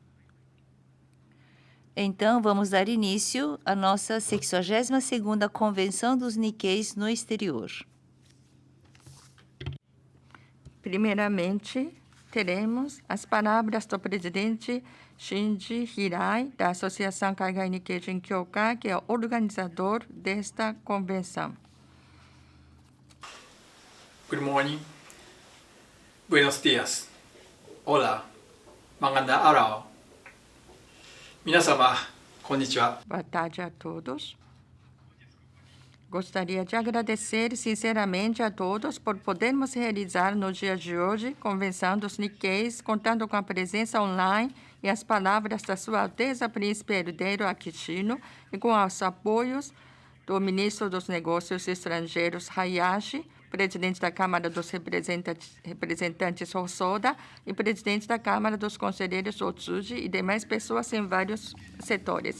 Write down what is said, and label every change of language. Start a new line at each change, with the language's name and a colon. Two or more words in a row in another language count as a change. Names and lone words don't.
Portuguese: Então, vamos dar início à nossa 62ª Convenção dos Nikkeis no Exterior. Primeiramente, teremos as palavras do presidente Shinji Hirai, da Associação Kaigai Nikkei Jinkyokai, que é o organizador desta convenção.
English: Good morning.
Spanish: Buenos dias.
Portuguese: Olá.
Filipino: Magandang araw.
Japanese: 皆様、こんにちは.
Portuguese: Boa tarde a todos. Gostaria de agradecer sinceramente a todos por podermos realizar no dia de hoje Convenção dos Nikkeis, contando com a presença online e as palavras da Sua Alteza Príncipe Herdeiro Akishino e com os apoios do Ministro dos Negócios Estrangeiros Hayashi, presidente da Câmara dos Representantes Hosoda e presidente da Câmara dos Conselheiros Otsuji e demais pessoas em vários setores.